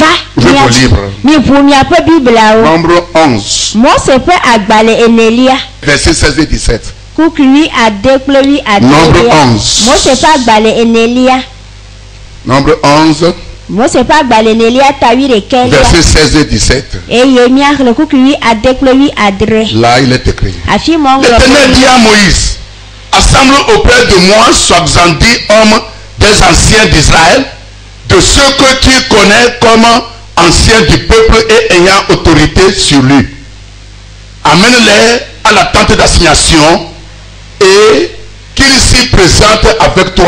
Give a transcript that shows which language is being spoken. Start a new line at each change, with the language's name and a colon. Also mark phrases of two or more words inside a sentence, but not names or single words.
French: Ouvre vos livres.
Ewe: miʋu miaƒe bibliawo
French: Nombre 11,
Ewe: Mose ƒe agbalẽ enelia
French: verset 16 et 17.
Ewe: kukuwi ade kple wi
French: Nombre
Ewe: adelia 11. Mose ƒe agbalẽ enelia
French: Nombre 11,
Ewe: Mose ƒe agbalẽ enelia ta 11
French: verset 16 et 17.
Ewe: eye miaxlẽ kukuwi ade kple wi adre
French: Là, il est écrit.
Ewe: afi ma ŋlɔ
French: L'Éternel dit à Moïse, assemble auprès de moi 70 hommes des anciens d'Israël, de ceux que tu connais comme anciens du peuple et ayant autorité sur lui. Amène-les à la tente d'assignation et qu'ils s'y présentent avec toi.